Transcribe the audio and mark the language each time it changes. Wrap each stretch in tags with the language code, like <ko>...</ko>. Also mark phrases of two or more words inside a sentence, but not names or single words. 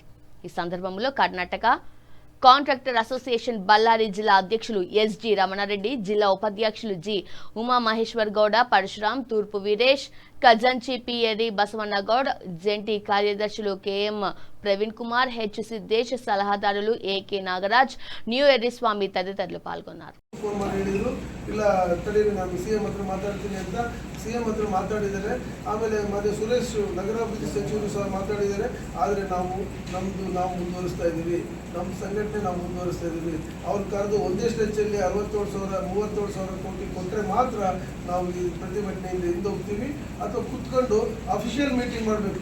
<te>ఈ సందర్భంలో కర్ణాటక కాంట్రాక్టర్ అసోసియేషన్ బళ్ళారి జిల్లా అధ్యక్షులు ఎస్జి రమణారెడ్డి, జిల్లా ఉపాధ్యక్షులు జి ఉమామహేశ్వర్ గౌడ, పరశురాం, తూర్పు వీరేష్, ఖజాంచి పిఎరి బసవన్నగౌడ్, జెంటి కార్యదర్శులు కెఎం ప్రవీణ్ కుమార్, హెచ్ సిద్దేశ్, సలహాదారులు ఏకే నాగరాజ్, న్యూ ఎర్రి</te> <kn>ಸ್ವಾಮಿ ತದಿತರರು ಪಾಲ್ಗೊಂಡರು. ಇಲ್ಲ ತಡೀರಿ, ನಾನು ಸಿಎಂ ಹತ್ರ ಮಾತಾಡ್ತೀನಿ ಅಂತ ಸಿಎಂ ಹತ್ರ ಮಾತಾಡಿದ್ದಾರೆ. ಆಮೇಲೆ ಮತ್ತೆ ಸುರೇಶ್ ನಗರಾಭಿವೃದ್ಧಿ ಸಚಿವರು ಸಹ ಮಾತಾಡಿದ್ದಾರೆ. ಆದರೆ ನಾವು ಮುಂದುವರಿಸ್ತಾ ಇದ್ದೀವಿ, ನಮ್ಮ ಸಂಘಟನೆ ನಾವು ಮುಂದುವರಿಸ್ತಾ ಇದ್ದೀವಿ. ಅವ್ರು ಕರೆದು ಒಂದೇ ಸ್ಟ್ರೆಚ್ಚಲ್ಲಿ 37,000 ಕೋಟಿ ಕೊಟ್ಟರೆ ಮಾತ್ರ ನಾವು ಈ ಪ್ರತಿಭಟನೆಯಿಂದ ಹಿಂದೆ ಹೋಗ್ತೀವಿ ಅಥವಾ ಕುತ್ಕೊಂಡು</kn> <en>official meeting</en> <kn>ಮಾಡಬೇಕು.</kn>